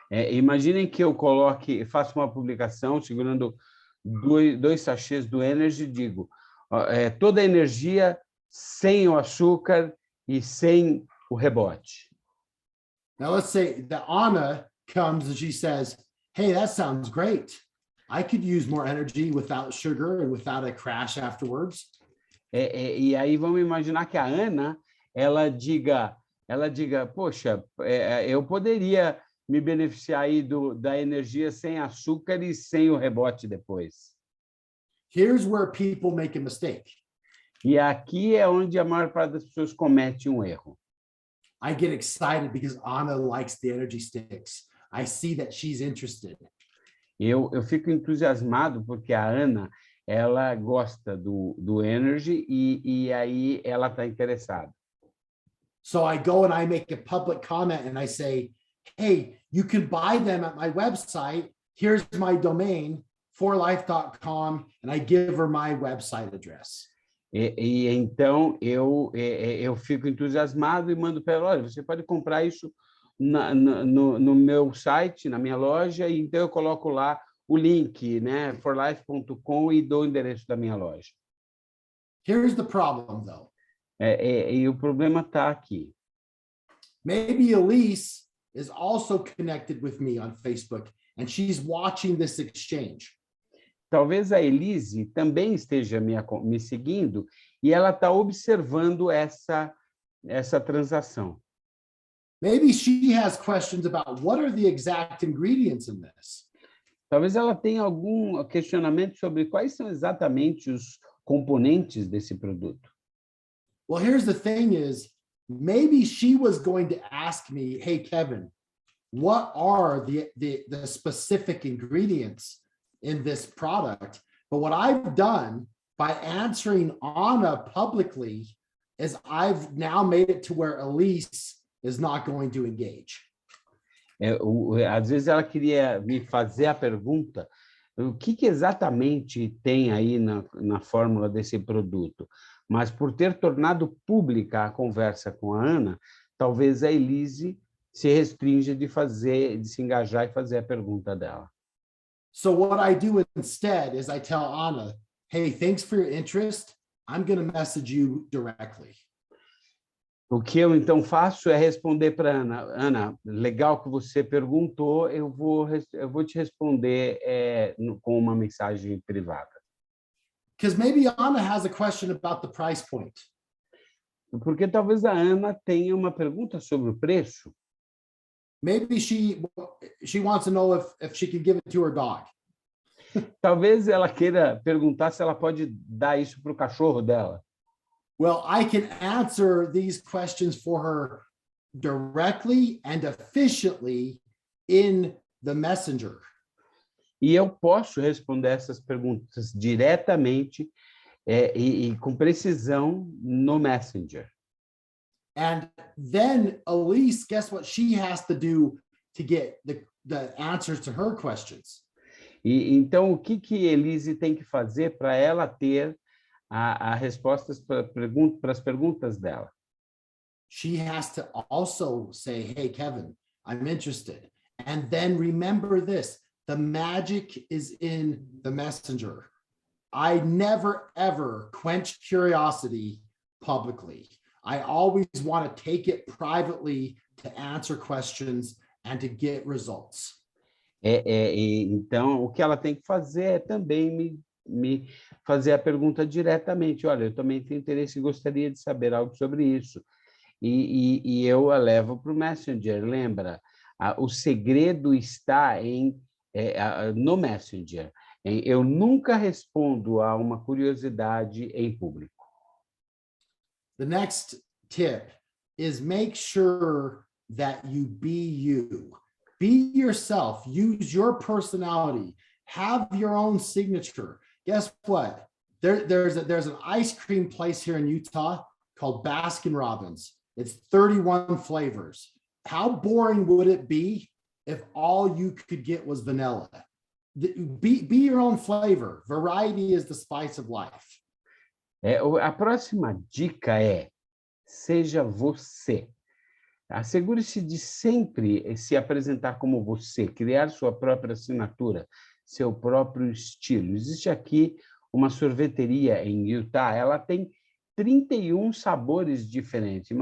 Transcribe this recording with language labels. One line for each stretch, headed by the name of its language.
Portuguese: Imaginem que eu faço uma publicação segurando dois sachês do Energy e digo, toda a energia sem o açúcar e sem o rebote.
English: Now let's say that Anna comes and she says, hey, that sounds great. I could use more energy without sugar and without a crash afterwards.
Portuguese: E aí vamos imaginar que a Ana, ela diga, poxa, eu poderia me beneficiar aí da energia sem açúcar e sem o rebote depois.
English: Here's where people make a mistake.
Portuguese: E aqui é onde a maior parte das pessoas comete um erro.
English: I get excited because Anna likes the energy sticks. I see that she's interested.
Portuguese: Eu fico entusiasmado porque a Ana, ela gosta do Energy e aí ela está interessada.
English: So I go and I make a public comment and I say, hey, you can buy them at my website. Here's my domain, forlife.com, and I give her my website address.
Portuguese: Então eu fico entusiasmado e mando para ela, olha, você pode comprar isso no meu site, na minha loja, e então eu coloco lá o link, né, forlife.com, e dou o endereço da minha loja.
English: Here's the problem, though.
Portuguese: E o problema está aqui.
English: Maybe Elise is also connected with me on Facebook, and she's watching this exchange.
Portuguese: Talvez a Elise também esteja me seguindo e ela está observando essa transação.
English: Maybe she has questions about what are the exact ingredients in this.
Portuguese: Talvez ela tenha algum questionamento sobre quais são exatamente os componentes desse produto.
English: Well, here's the thing is, maybe she was going to ask me, hey, Kevin, what are the specific ingredients in this product? But what I've done by answering Anna publicly is I've now made it to where Elise is not going to engage.
Portuguese: Às vezes ela queria me fazer a pergunta, o que exatamente tem aí na fórmula desse produto? Mas por ter tornado pública a conversa com a Ana, talvez a Elise se restringe de se engajar e fazer a pergunta dela.
English: So what I do instead is I tell Anna, hey, thanks for your interest. I'm going to message you directly.
Portuguese: O que eu então faço é responder para Ana. Ana, legal que você perguntou, eu vou te responder com uma mensagem privada.
English: Because maybe Anna has a question about the price point.
Portuguese: Porque talvez a Ana tenha uma pergunta sobre o preço.
English: Maybe she wants to know if she can give it to her dog.
Portuguese: Talvez ela queira perguntar se ela pode dar isso para o cachorro dela.
English: Well, I can answer these questions for her directly and efficiently in the messenger.
Portuguese: E eu posso responder essas perguntas diretamente e com precisão no Messenger.
English: And then Elise, guess what she has to do to get the answers to her questions?
Portuguese: E então, o que Elise tem que fazer para ela ter a respostas para as perguntas dela?
English: She has to also say, hey, Kevin, I'm interested. And then remember this, the magic is in the messenger. I never, ever quench curiosity publicly. I always want to take it privately to answer questions and to get results.
Portuguese: Então, o que ela tem que fazer é também me fazer a pergunta diretamente. Olha, eu também tenho interesse e gostaria de saber algo sobre isso. E eu a levo para o Messenger. Lembra, o segredo está no Messenger. Eu nunca respondo a uma curiosidade em público.
English: The next tip is make sure that you be you. Be yourself. Use your personality. Have your own signature. Guess what? There's an ice cream place here in Utah called Baskin Robbins. It's 31 flavors. How boring would it be if all you could get was vanilla? Be your own flavor. Variety is the spice of life.
Portuguese: A próxima dica é: seja você. Assegure-se de sempre se apresentar como você, criar sua própria assinatura, seu próprio estilo. Existe aqui uma sorveteria em Utah, ela tem 31 sabores diferentes.